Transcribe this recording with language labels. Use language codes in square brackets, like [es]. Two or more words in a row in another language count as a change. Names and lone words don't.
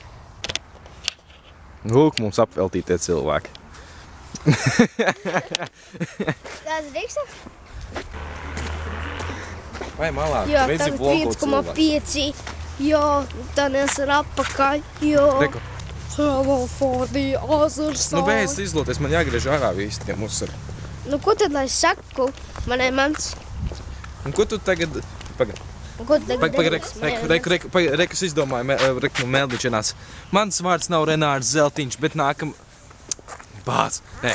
[lv] Lūk, mums apveltītie cilvēki. Tāds drīkst? Vai malā? Jā, Redzi tagad vlogot cilvēku. 1,5. Jā, Daniels ir apakaļ. Jā. Reku. [en] Hello for the other side. [lv] Nu, beidz izloties, man jāgriež ārā visi tie musari. Nu, ko tad lai saku? Man ir mans. Un ko tu tagad... Ko tu tagad Reku, es izdomāju, Reku Meldiņš ienāca. Mans vārds nav Renārs Zeltiņš, bet nākam... Bāc, nē.